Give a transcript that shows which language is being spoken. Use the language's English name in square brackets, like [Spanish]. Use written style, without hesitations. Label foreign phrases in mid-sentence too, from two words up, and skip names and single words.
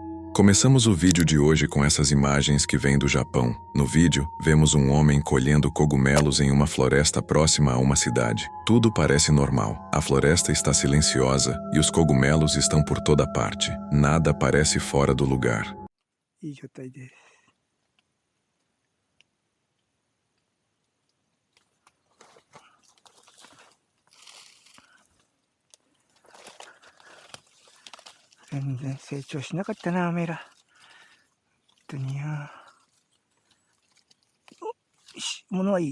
[Portuguese] Começamos o vídeo de hoje com essas imagens que vêm do Japão. No vídeo, vemos um homem colhendo cogumelos em uma floresta próxima a uma cidade. Tudo parece normal. A floresta está silenciosa e os cogumelos estão por toda parte. Nada parece fora do lugar. [Japanese] いい状態です。全然成長しなかったな、アメラ。本当によ。物はいい。